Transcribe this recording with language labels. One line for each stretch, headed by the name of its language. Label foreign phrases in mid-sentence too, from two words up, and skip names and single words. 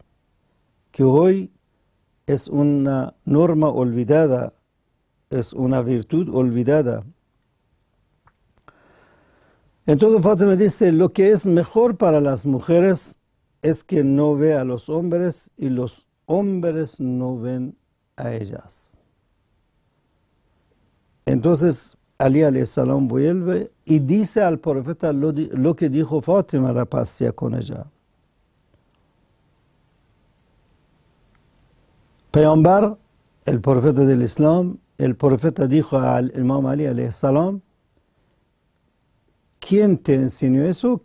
Spanish: Que hoy es una norma olvidada, es una virtud olvidada. Entonces Fátima dice, lo que es mejor para las mujeres es que no ve a los hombres y los hombres no ven a ellas. Entonces Ali
Arabic: عليه السلام
Spanish: vuelve y dice al profeta lo que dijo Fátima, la paz sea con ella. Peygambár, el profeta del Islam, el profeta dijo al Imam Ali
Arabic: عليه السلام,
Spanish: ¿quién te enseñó eso?